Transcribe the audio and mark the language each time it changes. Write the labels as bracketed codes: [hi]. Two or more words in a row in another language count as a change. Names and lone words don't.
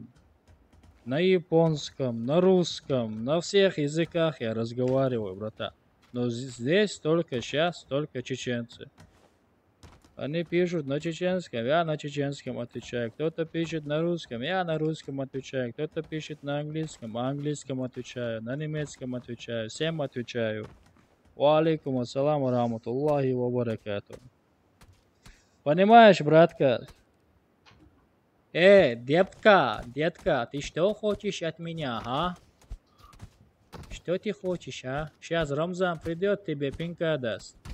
[ru] На японском, на русском, на всех языках я разговариваю, брата. Но здесь только сейчас, только чеченцы. Они пишут на чеченском, я на чеченском отвечаю. Кто-то пишет на русском, я на русском отвечаю. Кто-то пишет на английском отвечаю. На немецком отвечаю. Всем отвечаю. [ar] وعليكم السلام رحمة الله وبركاته. [ru] Понимаешь, братка? Детка, ты что хочешь от меня, а? Что ты хочешь, а? Сейчас Рамзан придет, тебе пинка даст.